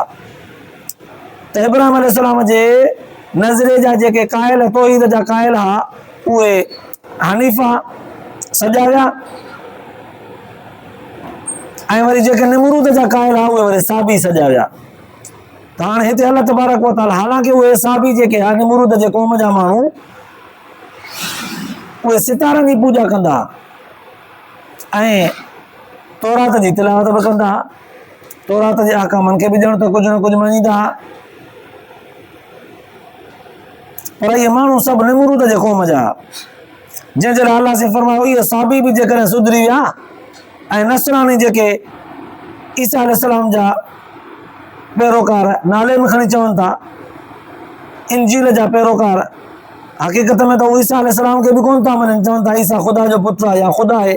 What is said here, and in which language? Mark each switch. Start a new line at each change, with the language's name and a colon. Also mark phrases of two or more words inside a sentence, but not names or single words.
Sindhi: त इब्राहिम अलैहिस्सलाम जे नज़रे जा जेके क़ाइल, तौहीद जा क़ाइल हुआ, उहे हनीफ़ा सॼा विया, ऐं वरी जेके निमरूद जा क़ाइल हुआ, उहे वरी साबी सॼा विया। त हाणे हिते अल्लाह
Arabic: تبارك وتعالى,
Sindhi: हालांकि उहे साबी जेके आहे निमरूद जे क़ौम जा माण्हू, उहे सितारनि जी पूॼा कंदा ऐं तौरात जी तिलावत बि कंदा, तौरात जे अहकामनि खे बि ॼण त कुझु न कुझु मञीदा। पर इहे माण्हू सभु निमरूद जे क़ौम जा, जंहिंजे लाइ अल्लाह से फरमायो, इहे साबी बि जेकॾहिं सुधरी विया, ऐं नसरानी जेके ईसा अलैहिस्सलाम जा पैरोकार नाले में खणी चवनि था, इंजील जा पैरोकार, हक़ीक़त में त उहे ईसा अलैहिस्सलाम खे बि कोन था मञनि, चवनि था ईसा ख़ुदा जो पुटु आहे या ख़ुदा आहे।